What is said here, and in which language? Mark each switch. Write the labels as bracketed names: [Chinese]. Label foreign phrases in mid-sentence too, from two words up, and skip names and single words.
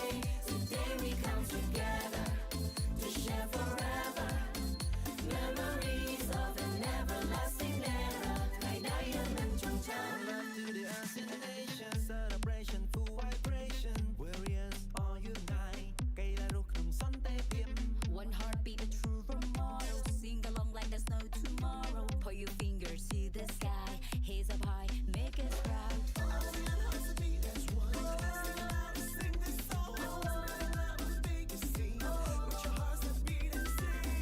[English] Today we come together to share forever memories of an everlasting era. Love to the ASEAN nation celebration full vibration warriors all unite [Khmer] កីឡារស់ក្នុងសន្តិភាព [English] One heartbeat, a true role model. Sing along like there's no tomorrow. Put your fingers to the sky. Heads up high, make us proud. ASEAN hearts that beat as one. Sing loud and sing this song. Spread love on the biggest scene. With your hearts that beat and sing.